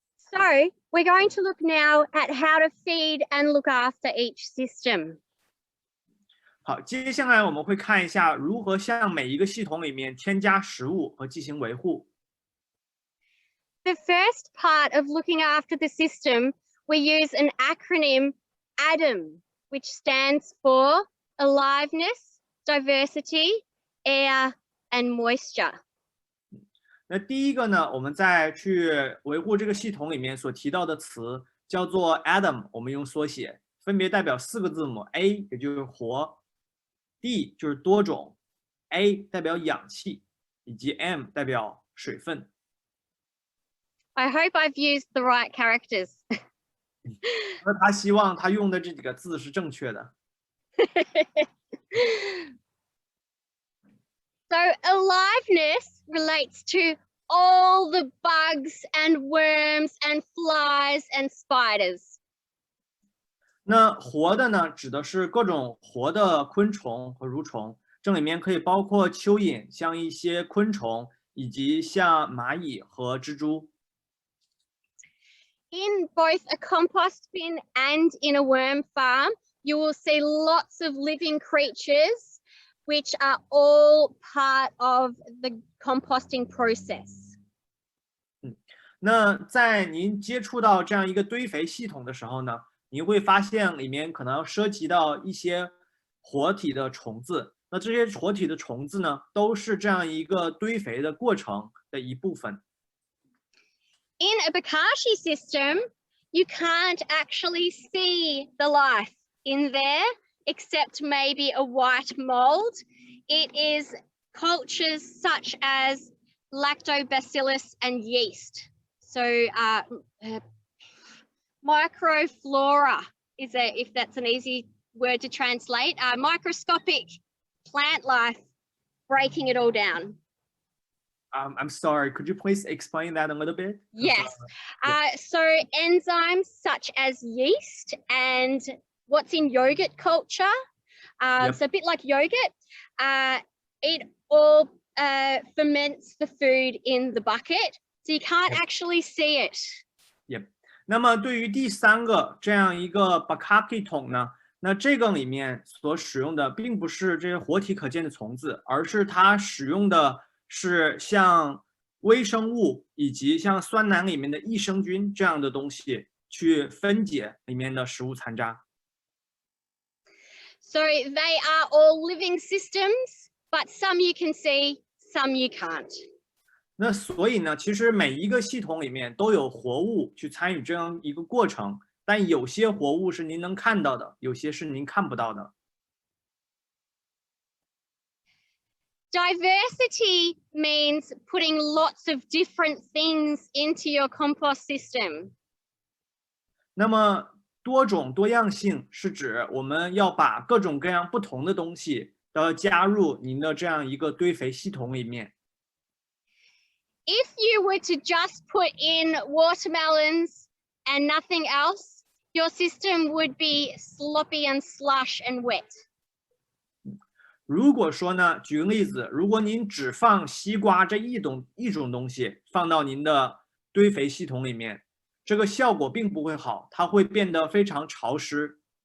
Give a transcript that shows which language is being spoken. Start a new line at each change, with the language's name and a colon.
English: So we're going to look now at how to feed and look after each system.
Chinese: 好，接下来我们会看一下如何向每一个系统里面添加食物和进行维护。
English: The first part of looking after the system, we use an acronym ADAM, which stands for Aliveness, Diversity, Air, and Moisture.
Chinese: 那第一个呢，我们在去维护这个系统里面所提到的词叫做 ADAM， 我们用缩写，分别代表4个字母 A， 也就是活 ，D 就是多种 ，A 代表氧气，以及 M 代表水分。
English: I hope I've used the right characters.
Chinese: 那他希望他用的这几个字是正确的。
English: So aliveness relates to all the bugs and worms and flies and spiders.
Chinese: 那活的呢，指的是各种活的昆虫和蠕虫，这里面可以包括蚯蚓，像一些昆虫，以及像蚂蚁和蜘蛛。
English: In both a compost bin and in a worm farm, you will see lots of living creatures, which are all part of the composting process.
Chinese: 那在您接触到这样一个堆肥系统的时候呢，您会发现里面可能涉及到一些活体的虫子。那这些活体的虫子呢，都是这样一个堆肥的过程的一部分。
English: In a bokashi system, you can't actually see the life in there, except maybe a white mold. It is cultures such as lactobacillus and yeast. So microflora is if that's an easy word to translate, microscopic plant life breaking it all down. I'm sorry, could you please explain that a little bit? Yes. So enzymes such as yeast and what's in yogurt culture, so a bit like yogurt, it all ferments the food in the bucket, so you can't actually see it. Yep.
Chinese: 那么对于第三个这样一个 bakaki 桶呢，那这个里面所使用的并不是这些活体可见的虫子，而是它使用的是像微生物以及像酸奶里面的益生菌这样的东西去分解里面的食物残渣。
English: So they are all living systems, but some you can see, some you can't.
Chinese: 那所以呢，其实每一个系统里面都有活物去参与这样一个过程，但有些活物是您能看到的，有些是您看不到的。
English: Diversity means putting lots of different things into your compost system.
Chinese: 那么多种多样性是指我们要把各种各样不同的东西都要加入您的这样一个堆肥系统里面。
English: If you were to just put in watermelons and nothing else, your system would be sloppy and slush and wet.
Chinese: 如果说呢，举个例子，如果您只放西瓜这一种东西放到您的堆肥系统里面，这个效果并不会好，它会变得非常潮湿。